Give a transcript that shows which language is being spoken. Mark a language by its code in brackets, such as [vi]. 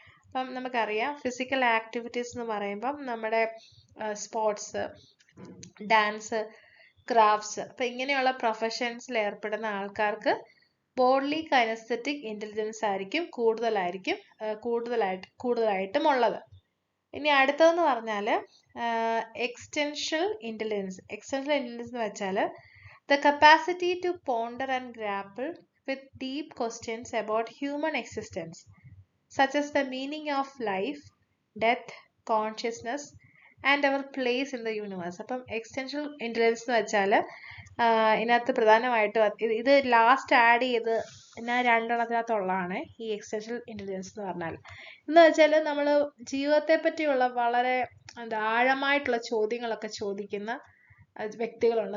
[ml] അപ്പം നമുക്കറിയാം physical activities എന്ന് പറയുമ്പം നമ്മുടെ സ്പോർട്സ്, ഡാൻസ്, ക്രാഫ്റ്റ്സ്, അപ്പം ഇങ്ങനെയുള്ള പ്രൊഫഷൻസിൽ ഏർപ്പെടുന്ന ആൾക്കാർക്ക് ബോഡ്ലി കൈനസ്തെറ്റിക് ഇന്റലിജൻസ് ആയിരിക്കും കൂടുതലായിട്ടും ഉള്ളത്. ഇനി അടുത്തതെന്ന് പറഞ്ഞാൽ എക്സ്റ്റൻഷ്യൽ ഇന്റലിജൻസ്. എക്സ്റ്റൻഷ്യൽ ഇന്റലിജൻസ് എന്ന് വെച്ചാൽ [en] the capacity to ponder and grapple with deep questions about human existence, such as the meaning of life, death, consciousness, and our place in the universe. [ml] അപ്പം എക്സ്റ്റൻഷ്യൽ intelligence എന്ന് വെച്ചാൽ ഇതിനകത്ത് പ്രധാനമായിട്ടും ഇത് ലാസ്റ്റ് ആഡ് ചെയ്ത് ഞാൻ 2 ഈ എക്സ്റ്റൻഷ്യൽ ഇന്റലിജൻസ് എന്ന് പറഞ്ഞാൽ. എന്ന് വെച്ചാൽ നമ്മൾ ജീവിതത്തെ പറ്റിയുള്ള വളരെ ആഴമായിട്ടുള്ള ചോദ്യങ്ങളൊക്കെ ചോദിക്കുന്ന വ്യക്തികളുണ്ട്.